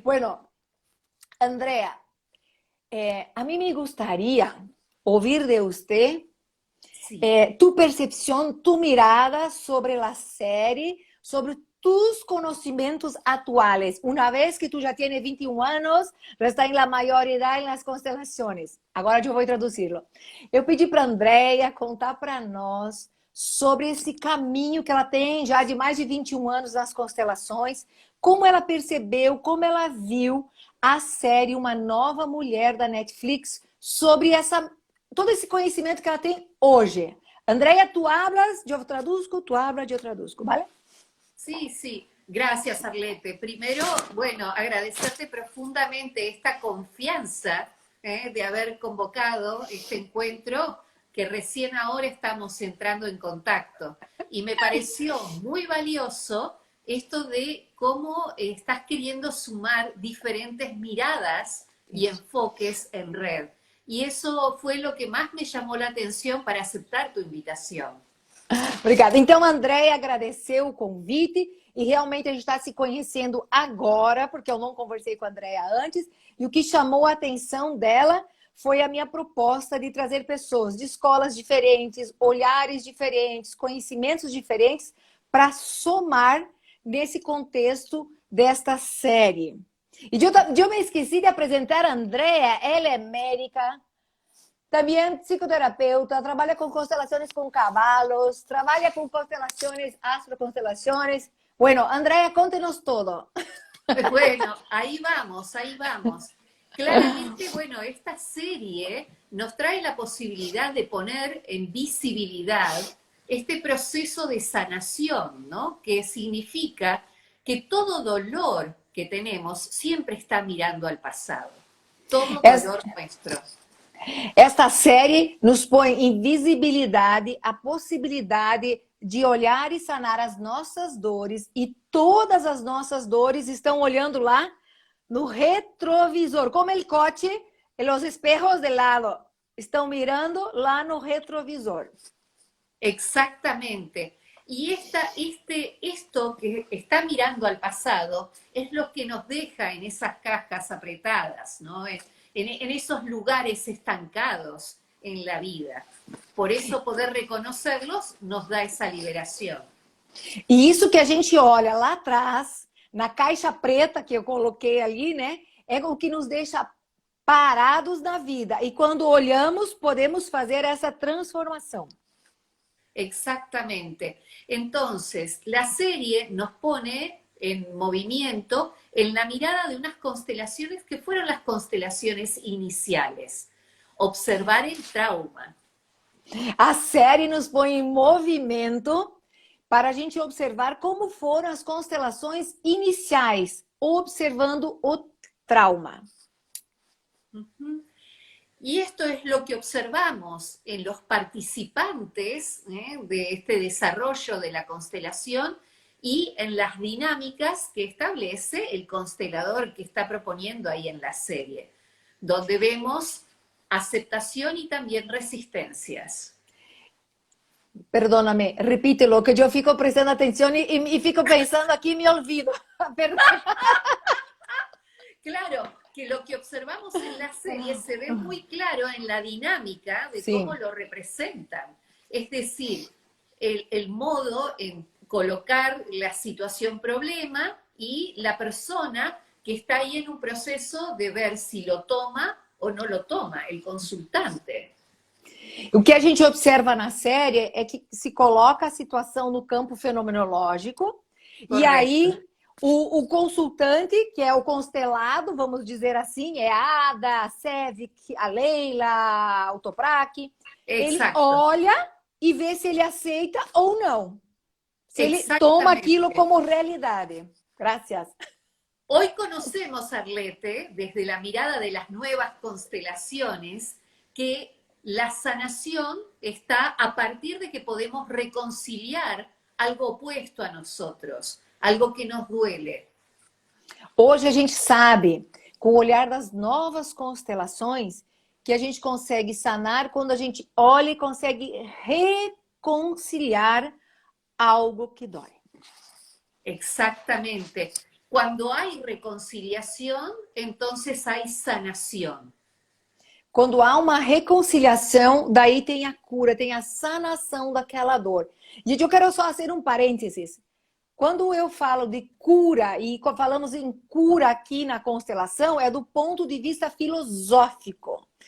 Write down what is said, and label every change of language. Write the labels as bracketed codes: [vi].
[es] Bueno, Andrea, a mí me gustaría oír de usted Sí. tu percepción, tu mirada sobre la serie, sobre tus conocimientos actuales. Una vez que tú ya tienes 21 años, [pt] já [es] está en la maioridade en las constelaciones. [pt] Agora eu vou traduzir-lo. Eu pedi para a Andrea contar para nós sobre esse caminho que ela tem já de mais de 21 anos nas constelações, como ela percebeu, como ela viu a série Uma Nova Mulher da Netflix sobre todo esse conhecimento que ela tem hoje. [es] Andrea, tú hablas, yo traduzco, tú hablas, yo traduzco, ¿vale? Sí, sí. Gracias, Arlete. Primero, bueno, agradecerte profundamente esta confianza de haber convocado este encuentro que recién ahora estamos entrando en contacto. Y me pareció muy valioso esto de cómo estás queriendo sumar diferentes miradas y enfoques en red. Y eso fue lo que más me llamó la atención para aceptar tu invitación. [pt] Obrigada. Então, a Andrea agradeceu o convite e realmente a gente está se conhecendo agora, porque eu não conversei com a Andrea antes, e o que chamou a atenção dela foi a minha proposta de trazer pessoas de escolas diferentes, olhares diferentes, conhecimentos diferentes, para somar nesse contexto desta série. E eu me esqueci de apresentar a Andrea, ela é médica, também psicoterapeuta, trabalha com constelações com cavalos, trabalha com constelações, astroconstelações. [es] Bueno, Andrea, [pt] conte-nos todo. [es] Bueno, ahí vamos, ahí vamos. Claramente, bueno, esta serie nos trae la posibilidad de poner en visibilidad este proceso de sanación, ¿no? Que significa que todo dolor que tenemos siempre está mirando al pasado. Todo dolor nuestro. [pt] Esta série nos põe em visibilidade a possibilidade de olhar e sanar as nossas dores, e todas as nossas dores estão olhando lá no retrovisor, [es] como el coche, los espejos de lado, [pt] estão mirando lá no retrovisor. [es] Exactamente. Y esto que está mirando al pasado es lo que nos deja en esas cajas apretadas, ¿no? En esos lugares estancados en la vida. Por eso poder reconocerlos nos da esa liberación. [pt] E isso que a gente olha lá atrás, na caixa preta que eu coloquei ali, né? É o que nos deixa parados na vida. E quando olhamos, podemos fazer essa transformação. [es] Exactamente. Entonces, la serie nos pone en movimiento en la mirada de unas constelaciones que fueron las constelaciones iniciales. Observar el trauma. [pt] A série nos põe em movimento para a gente observar como foram as constelações iniciais, observando o trauma. Uh-huh. [es] Y esto es lo que observamos en los participantes de este desarrollo de la constelación y en las dinámicas que establece el constelador que está proponiendo ahí en la serie, donde vemos aceptación y también resistencias. Perdóname, repítelo, [pt] que eu fico prestando atenção e fico pensando aqui e [es] me olvido. Claro, que lo que observamos en la serie se ve muy claro en la dinámica de cómo [pt] Sim. [es] lo representan. Es decir, el modo en colocar la situación problema y la persona que está ahí en un proceso de ver si lo toma o no lo toma, el consultante. [pt] O que a gente observa na série é que se coloca a situação no campo fenomenológico, e [es] Correcto. [pt] aí o consultante, que é o constelado, vamos dizer assim, é a Ada, a Sevik, a Leila, o Toprak, ele [es] Exacto, [pt] olha e vê se ele aceita ou não. Se ele toma aquilo [es] exactamente. [pt] como realidade. Graças. [es] Hoy conocemos, Arlete, desde la mirada de las nuevas constelaciones, que la sanación está a partir de que podemos reconciliar algo opuesto a nosotros, algo que nos duele. [pt] Hoje a gente sabe, com o olhar das novas constelações, que a gente consegue sanar quando a gente olha e consegue reconciliar algo que dói. [es] Exactamente. Cuando hay reconciliación, entonces hay sanación. [pt] Quando há uma reconciliação, daí tem a cura, tem a sanação daquela dor. Gente, eu quero só fazer um parênteses. Quando eu falo de cura, e falamos em cura aqui na constelação, é do ponto de vista filosófico.